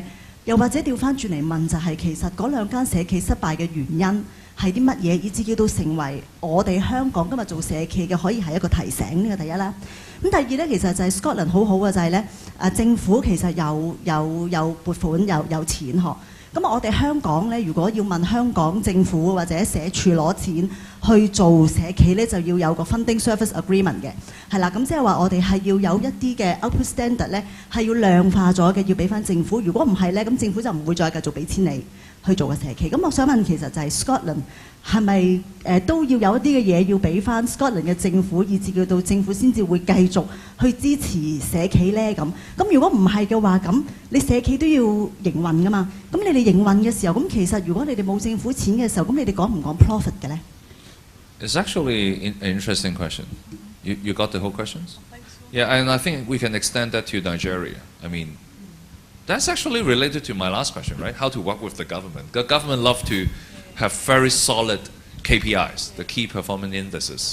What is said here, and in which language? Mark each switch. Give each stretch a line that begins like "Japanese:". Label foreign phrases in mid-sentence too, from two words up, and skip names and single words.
Cantonese: 又或者調翻轉嚟問，就係其實嗰2間社企失敗嘅原因係啲乜嘢，以至叫到成為我哋香港今日做社企嘅可以係一個提醒，呢個第一啦。咁第二咧，其實就係 Scotland 好好嘅就係咧，政府其實有撥款有錢嗬。咁我哋香港咧，如果要問香港政府或者社署攞錢去做社企咧，就要有個
English: funding service agreement
Cantonese: 嘅，係啦。咁即係話我哋係要有一啲嘅
English: output standard
Cantonese: 咧，係要量化咗嘅，要俾翻政府。如果唔係咧，咁政府就唔會再繼續俾錢你去做個社企。咁我想問，其實就係 Scotland 係咪都要有一啲嘅嘢要俾翻 Scotland 嘅政府，以至叫到政府先至會繼續去支持社企咧？咁如果唔係嘅話，咁你社企都要營運噶嘛？咁你哋營運嘅時候，咁其實如果你哋冇政府錢嘅時候，咁你哋講唔講 profit 嘅咧？
English: It's actually an interesting question. You got the whole questions? Yeah, and I think we can extend that to Nigeria. I mean, that's actually related to my last question, right? How to work with the government. The government love to have very solid KPIs, the key performance indices.